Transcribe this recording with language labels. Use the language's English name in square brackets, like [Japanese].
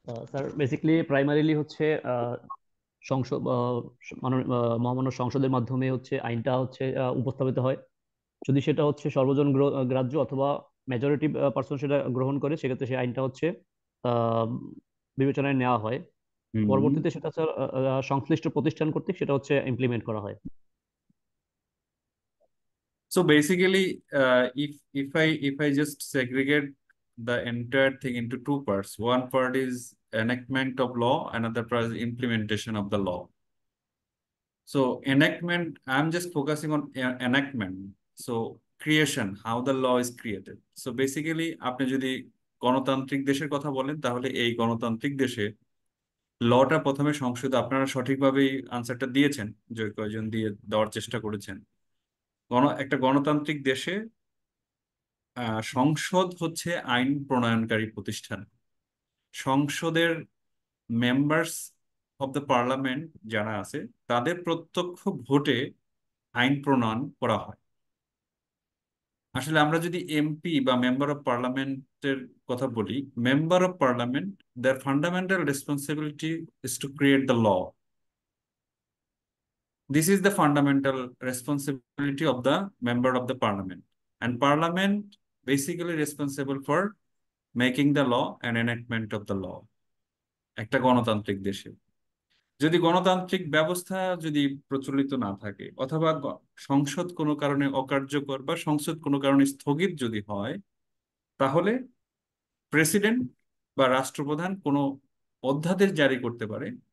[Bangla] Sir basically primarily হচ্ছে সংসদ মহামান্য সংসদের মাধ্যমে হচ্ছে আইনটা হচ্ছে উপস্থাপিত হয়। যদি সেটা হচ্ছে সর্বজন গ্রাহ্য অথবা মেজরিটি পার্সন সেটা গ্রহণ করে, সেক্ষেত্রে সেই আইনটা হচ্ছে বিবেচনায় নেওয়া হয়। পরবর্তীতে সেটা স্যার সংশ্লিষ্ট প্রতিষ্ঠান কর্তৃক সেটা হচ্ছে ইমপ্লিমেন্ট করা হয়। [English] So basically, if I just segregate the entire thing into two parts, one part is enactment of law, another part is implementation of the law. So enactment, I'm just focusing on enactment. So creation, how the law is created. So basically, [Bangla] আপনি যদি গণতান্ত্রিক দেশের কথা বলেন, তাহলে এই গণতান্ত্রিক দেশে লটা প্রথমে সংসদে, আপনারা সঠিকভাবেই আনসারটা দিয়েছেন, যে কয়জন দিয়ে দেওয়ার চেষ্টা করেছেন। একটা গণতান্ত্রিক দেশে সংসদ হচ্ছে আইন প্রণয়নকারী প্রতিষ্ঠান। সংসদের মেম্বার্স অফ দ্য পার্লামেন্ট যারা আছে, তাদের প্রত্যক্ষ ভোটে আইন প্রণয়ন করা হয়। আসলে আমরা যদি এমপি বা মেম্বার অফ পার্লামেন্টের কথা বলি, member of parliament, [English] their fundamental responsibility is to create the law. This is the fundamental responsibility of the member of the parliament, and parliament basically responsible for making the law and enactment of the law. [Bangla] একটা গণতান্ত্রিক দেশে যদি গণতান্ত্রিক ব্যবস্থা যদি প্রচলিত না থাকে, অথবা সংসদ কোনো কারণে অকার্যকর বা সংসদ কোনো কারণে স্থগিত যদি হয়, তাহলে প্রেসিডেন্ট বা রাষ্ট্রপ্রধান কোনো অধ্যাদেশ জারি করতে পারে।